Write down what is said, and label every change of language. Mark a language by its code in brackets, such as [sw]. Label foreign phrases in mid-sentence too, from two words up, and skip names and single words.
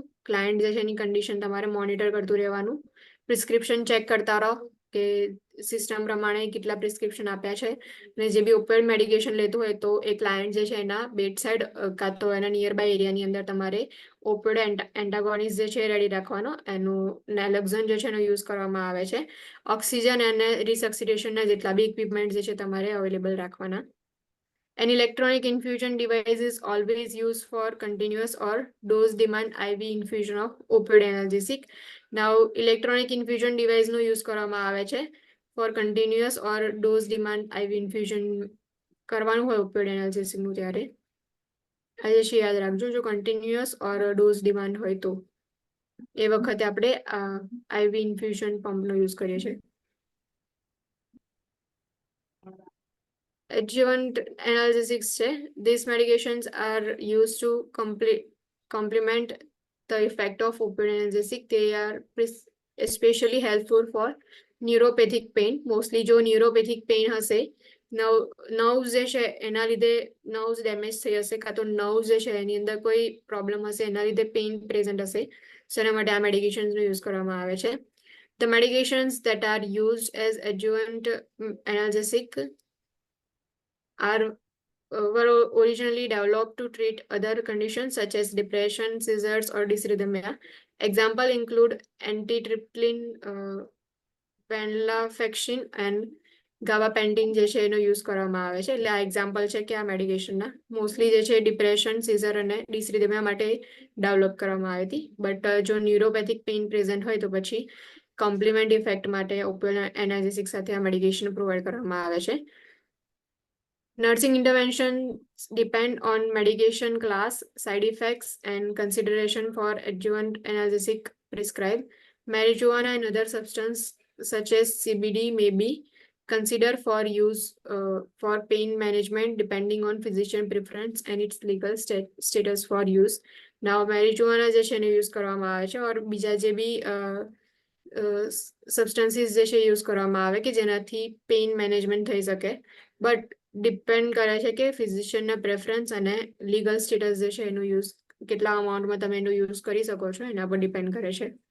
[gu] ક્લાયન્ટ જે છે એની કન્ડિશન તમારે મોનિટર કરતું રહેવાનું. [en] prescription check [gu] કરતા રહો કે સિસ્ટમ પ્રમાણે કેટલા પ્રિસ્ક્રિપ્શન આપ્યા છે અને જે બી [en] opioid medication [gu] લેતું હોય તો એ ક્લાયન્ટ જે છે એના બેડ સાઇડ કાં તો એના [en] near by [gu] એરિયાની અંદર તમારે [en] opioid antagonist [gu] જે છે રેડી રાખવાનો. એનું નેલોક્ઝન જે છે એનો યુઝ કરવામાં આવે છે. ઓક્સિજન અને રિસક્સિટેશનના જેટલા બી ઇક્વિપમેન્ટ જે છે તમારે અવેલેબલ રાખવાના. [en] An electronic infusion device is always used for continuous or dose demand IV infusion of opioid analgesic. Now, electronic infusion device નો use [gu] કરવામાં આવે છે [en] for continuous or dose demand IV infusion [gu] કરવાનું હોય [en] opioid analgesic [gu] નું ત્યારે. આ જે છે યાદ રાખજો જો [en] continuous or dose demand [gu] હોય તો એ વખતે આપણે [en] IV infusion pump [gu] નો use કરીએ છીએ. [en] Adjuvant analgesics છે. These medications are used to complement the effect of opioid analgesic. They are especially helpful for neuropathic pain. [gu] Mostly જો [en] neuropathic pain [gu] હશે નર્વ્સ જે છે એના લીધે નર્વ્સ ડેમેજ થઈ હશે કાં તો નર્વ્સ જે છે એની અંદર કોઈ પ્રોબ્લેમ હશે એના લીધે [en] pain present [gu] હશે સો એના માટે આ મેડિકેશન્સનો યુઝ કરવામાં આવે છે. [en] The medications that are used as adjuvant analgesic were originally developed to treat other conditions such as depression, seizures, or dysrhythmia. Example include antitrypsin, venlafaxine, and ગાબાપેન્ટીન [gu] જે છે એનો યુઝ કરવામાં આવે છે. એટલે આ એક્ઝામ્પલ છે કે આ મેડિકેશનના મોસ્ટલી જે છે ડિપ્રેશન, સિઝર અને ડિસરિથમિયા માટે ડેવલપ કરવામાં આવી હતી. બટ જો [en] neuropathic pain present [gu] હોય તો પછી [en] complement effect [gu] માટે [en] opioid analgesic [gu] સાથે આ મેડિકેશન પ્રોવાઈડ કરવામાં આવે છે. [en] Nursing interventions depend on medication class, side effects, and consideration for adjuvant analgesic prescribed. Marijuana and other substances such as CBD may be considered for use for pain management depending on physician preference and its legal status for use. [gu] Now, marijuana જે છે એને યુઝ કરવામાં આવે છે, और બીજા જે બી સબસ્ટન્સીસ જે છે યુઝ કરવામાં આવે કે જેનાથી [en] pain management [gu] થઈ શકે, બટ ડિપેન્ડ કરે છે કે ફિઝિશિયનના પ્રેફરન્સ અને [en] legal status [gu] જે છે એનું યુઝ કેટલા અમાઉન્ટમાં તમે એનું યુઝ કરી શકો છો એના પર ડિપેન્ડ કરે છે.